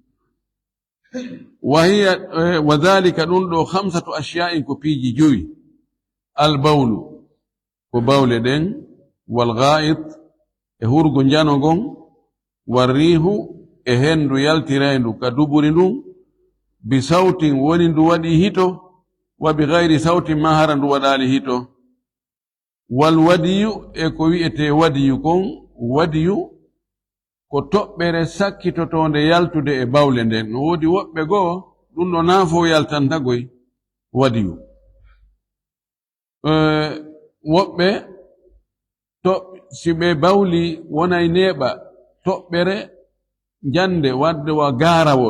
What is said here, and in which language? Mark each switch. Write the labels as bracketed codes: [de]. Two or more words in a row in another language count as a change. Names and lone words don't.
[ar] وذلك [ff] ɗum ɗo 5 ashya'in ko piiji joyi albawlu ko bawle ɗen walgha'it e hurgo janogon warrihu e hendu yaltiraydu ka duburi ndun [ar] بصوت [ff] woni ndu waɗi hito [ar] وبغير صوت [ff] ma hara ndu waɗali hito [ar] والودي [ff] e ko wi'ete wadiyu kon wadiyu ko toɓɓere sakkitotonde yaltude e bawle nden no woodi woɓɓe goo ɗum ɗo naafo yaltantagoy wadiyu woɓɓe to si ɓe bawli wonay neeɓa toɓɓere jande wadde wa gaarawol